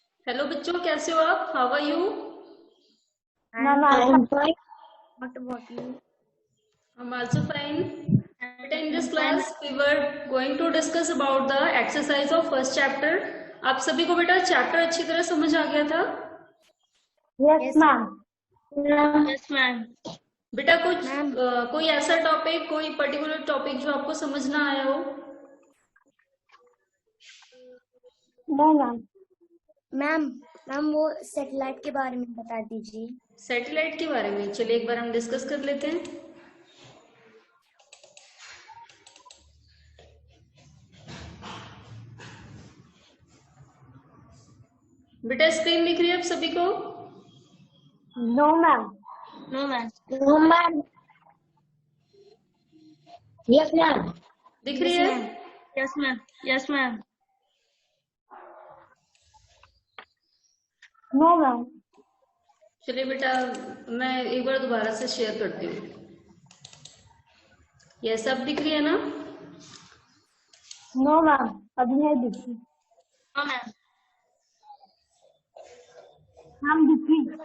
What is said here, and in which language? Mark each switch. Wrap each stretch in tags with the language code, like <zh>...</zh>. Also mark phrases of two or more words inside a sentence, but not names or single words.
<hi>हेलो बच्चों, कैसे हो आप?</hi> <en>How are you? Ma'am, I am fine. What about you? I'm also fine. But in this I'm fine. class, we were going to discuss about the exercise of first chapter.</en> <hi>आप सभी को बेटा चैप्टर अच्छी तरह समझ आ गया था?</hi> <en>Yes, ma'am. Yes, ma'am.</en> <hi>बेटा कुछ</hi> <en>Ma'am.</en> <hi>कोई ऐसा टॉपिक, कोई</hi> <en>particular topic</en> <hi>जो आपको समझ ना आया हो?</hi> <en>No, ma'am.</en> <hi>मैम वो सैटेलाइट के बारे में बता दीजिए। सैटेलाइट के बारे में चलिए एक बार हम डिस्कस कर लेते हैं। बेटा स्क्रीन दिख रही है आप सभी को?</hi> <en>No, ma'am. No, ma'am. No, ma'am. Yes, ma'am.</en> <hi>दिख रही है?</hi> <en>Yes, ma'am. Yes, ma'am. No, ma'am.</en> <hi>चलिए बेटा मैं एक बार दोबारा से शेयर करती हूँ। ये सब दिख रही है ना?</hi> <en>No, ma'am.</en> <hi>अभी नहीं दिखी।</hi> <en>No, ma'am.</en> <hi>मैम दिखी।</hi>